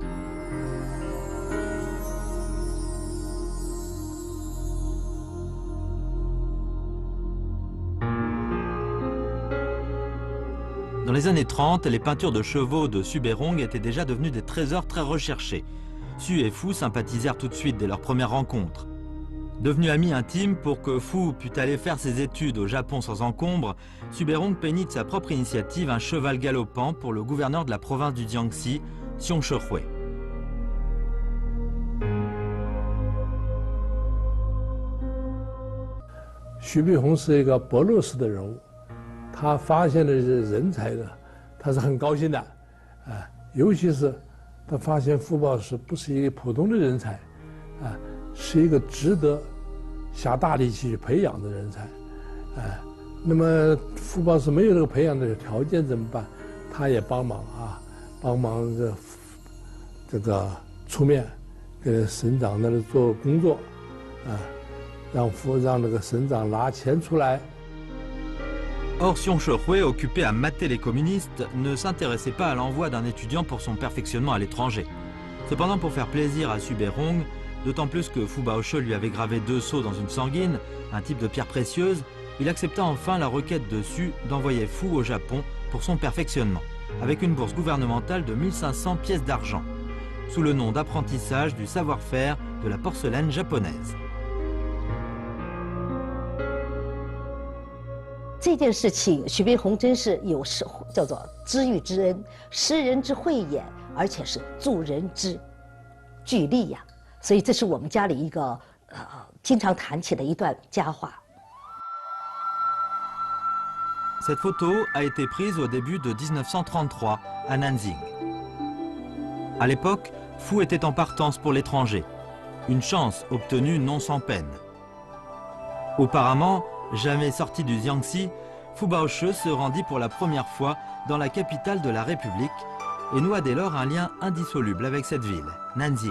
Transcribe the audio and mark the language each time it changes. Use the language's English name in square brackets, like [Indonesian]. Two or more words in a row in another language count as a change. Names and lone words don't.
[French] Dans les années 30, les peintures de chevaux de Xu Beihong étaient déjà devenues des trésors très recherchés. Xu et Fu sympathisèrent tout de suite dès leur première rencontre. Devenu ami intime, pour que Fu pût aller faire ses études au Japon sans encombre, Xu Beihong peignit de sa propre initiative un cheval galopant pour le gouverneur de la province du Jiangxi, Xiong Shehui. [Chinese] Xu Beihong 是一个伯乐式的人物。他发现了人才呢，他是很高兴的，啊，尤其是他发现傅抱石不是一个普通的人才，啊，是一个值得下大力气去培养的人才，啊，那么傅抱石没有这个培养的条件怎么办？他也帮忙啊，帮忙这个出面给省长那里做工作，让那个省长拿钱出来。 [French] Or, Sion Shehui, occupé à mater les communistes, ne s'intéressait pas à l'envoi d'un étudiant pour son perfectionnement à l'étranger. Cependant, pour faire plaisir à Su Beihong, d'autant plus que Fu Baoche lui avait gravé 2 sceaux dans une sanguine, un type de pierre précieuse, il accepta enfin la requête de Su d'envoyer Fu au Japon pour son perfectionnement, avec une bourse gouvernementale de 1500 pièces d'argent, sous le nom d'apprentissage du savoir-faire de la porcelaine japonaise. [Chinese] 这件事情，徐悲鸿真是有叫做知遇之恩，识人之慧眼，而且是助人之巨力呀。所以这是我们家里一个经常谈起的一段佳话。 [French] Cette photo a été prise au début de 1933 à Nanjing. À l'époque, Fu était en partance pour l'étranger, une chance obtenue non sans peine. Auparavant, jamais sorti du Jiangxi, Fu Baoche se rendit pour la première fois dans la capitale de la République et noua dès lors un lien indissoluble avec cette ville, Nanjing.